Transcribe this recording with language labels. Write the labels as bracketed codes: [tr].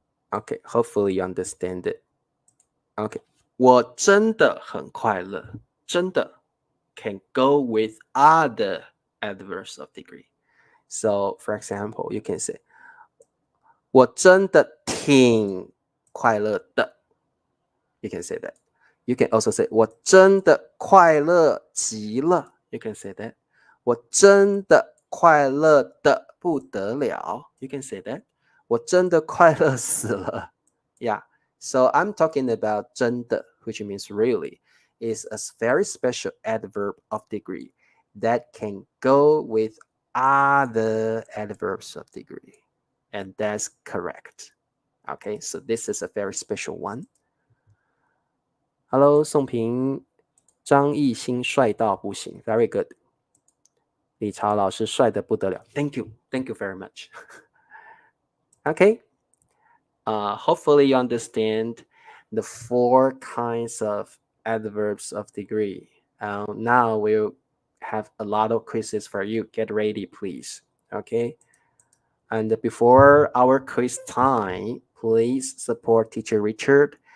[en] Okay, hopefully you understand it. Okay, [zh] 我真的很快乐 [en] 真的 can go with other adverbs of degree. So, for example, you can say [zh] 我真的挺快乐的 [en] You can say that. You can also say [zh] 我真的快乐极了 [en] You can say that. [zh] 我真的快乐的不得了 [en] You can say that. [zh] 我真的快乐死了 Yeah. [en] So I'm talking about 真的, which means really, is a very special adverb of degree that can go with other adverbs of degree. And that's correct. Okay, so this is a very special one. [zh] Hello, 宋平，张艺兴帅到不行 ， [en] very good. [zh] 李朝老师帅得不得了 ， [en] thank you very much. Okay, hopefully you understand the 4 kinds of adverbs of degree. Now we'll have a lot of quizzes for you. Get ready, please. Okay, and before our quiz time, please support Teacher Richard.